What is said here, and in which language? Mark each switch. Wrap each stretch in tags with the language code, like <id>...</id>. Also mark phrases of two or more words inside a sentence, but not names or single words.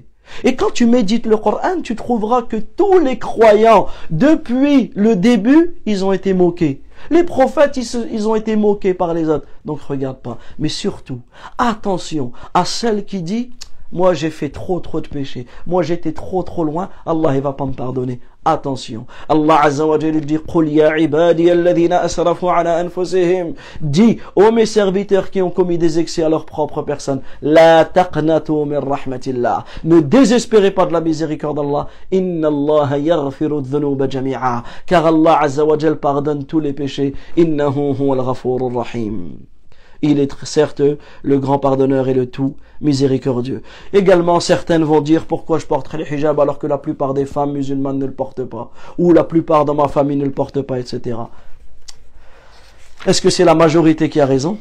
<fr>Et quand tu médites le Coran, tu trouveras que tous les croyants, depuis le début, ils ont été moqués. Les prophètes, ils ont été moqués par les autres. Donc regarde pas. Mais surtout, attention à celle qui dit, moi j'ai fait trop de péchés. Moi j'étais trop loin. Allah il va pas me pardonner. Attention. Allah</fr> <ar>Azza wa Jalla</ar> <fr>dit,</fr> <ar>Qul ya ibadi alladhina asrafu ala anfusihim.</ar> <fr>Dis aux mes serviteurs qui ont commis des excès à leur propre personne,</fr> <ar>la taqnatu min rahmatillah.</ar> <fr>Ne désespérez pas de la miséricorde d'Allah.</fr> <ar>Inna Allah yaghfiru dhunuba jami'a.</ar> <fr>Car Allah</fr> <ar>Azza wa Jalla</ar> <fr>pardonne tous les péchés.</fr> <ar>Innahu huwal ghafurur rahim.</ar> <fr>Il est certes le grand pardonneur et le tout miséricordieux. Également, certaines vont dire, pourquoi je porterai le hijab alors que la plupart des femmes musulmanes ne le portent pas, ou la plupart dans ma famille ne le portent pas, etc. Est-ce que c'est la majorité qui a raison?</fr>